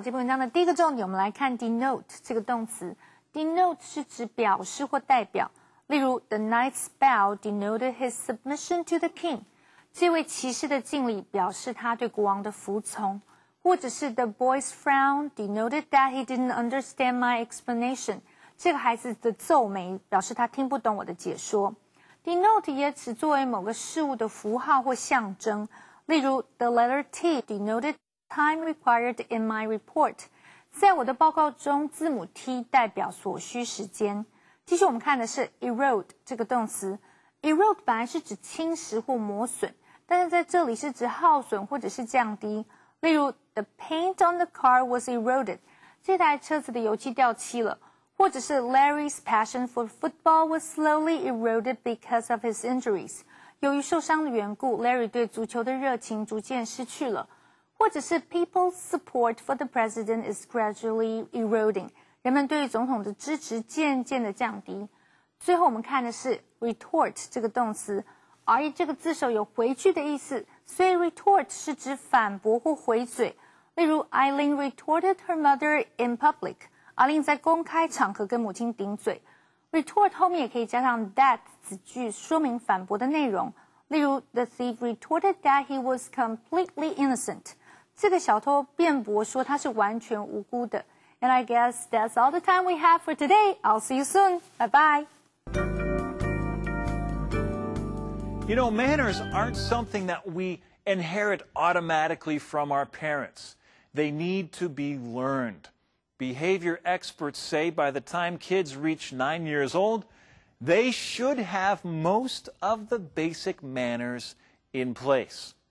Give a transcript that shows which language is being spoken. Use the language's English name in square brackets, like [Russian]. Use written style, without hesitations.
[Chinese] 这篇文章的第一个重点，我们来看 denote 这个动词。 denote 是指表示或代表，例如 [English] The knight's bow denoted his submission to the king。 [Chinese] 这位骑士的敬礼表示他对国王的服从，或者是 [English] The boy's frown denoted that he didn't understand my explanation。 [Chinese] 这个孩子的皱眉表示他听不懂我的解说。 denote 也指作为某个事物的符号或象征，例如 [English] The letter T denoted time required in my report。 [Chinese] 在我的报告中，字母 T 代表所需时间。继续我们看的是 erode 这个动词。erode 本来是指侵蚀或磨损，但是在这里是指耗损或者是降低。例如 [English] The paint on the car was eroded。 [Chinese] 这台车子的油漆掉漆了。或者是 [English] Larry's passion for football was slowly eroded because of his injuries。 [Chinese] 由于受伤的缘故 ，Larry 对足球的热情逐渐失去了。或者是 [English] People's support for the president is gradually eroding。 [Chinese] 人们对于总统的支持渐渐的降低。最后我们看的是 retort 这个动词 ，re 这个字首有回去的意思，所以 retort 是指反驳或回嘴。例如 [English] Eileen retorted her mother in public。 [Chinese] 阿琳在公开场合跟母亲顶嘴。retort 后面也可以加上 that 子句，说明反驳的内容。例如 [English] The thief retorted that he was completely innocent。 [Chinese] 这个小偷辩驳说他是完全无辜的。 [English] And I guess that's all the time we have for today. I'll see you soon. Bye-bye. You know, manners aren't something that we inherit automatically from our parents. They need to be learned. Behavior experts say by the time kids reach 9 years old, they should have most of the basic manners in place.